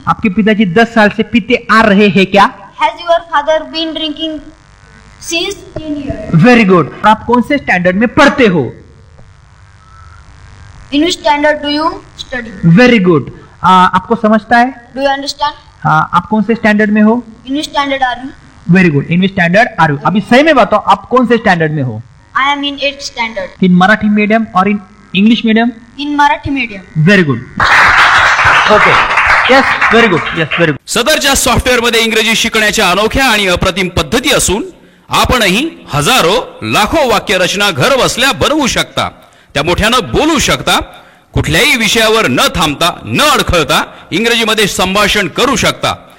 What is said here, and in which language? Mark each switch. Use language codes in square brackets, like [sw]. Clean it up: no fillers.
[hi] आपके पिताजी 10 साल से पीते आ रहे हैं क्या? [en] Has your father father been drinking since 10 years. Very good. [hi] आप कौन से स्टैंडर्ड में पढ़ते हो? [en] In which standard do you study? Very good. [hi] आपको समझता है? [en] Do you understand? [hi] आप कौन से स्टैंडर्ड में हो? [en] In which standard are you? Very good. In which standard are you? [hi] अभी सही में बताओ, आप कौन से स्टैंडर्ड में हो? [en] I am in 8th standard. In Marathi medium [hi] और [en] In English medium? In Marathi medium. Very good. Okay. Yes, very good. Yes, very good. [mr] सदरच्या software मध्ये इंग्रजी शिकण्याच्या अनोख्या आणि अप्रतिम पद्धती असून आपणही हजारो लाखो वाक्य रचना घर बसल्या बनवू शकता. त्या मोठ्यानं बोलू शकता. कुठल्याही विषयावर न थांबता न अडखळता इंग्रजीमध्ये संभाषण करू शकता.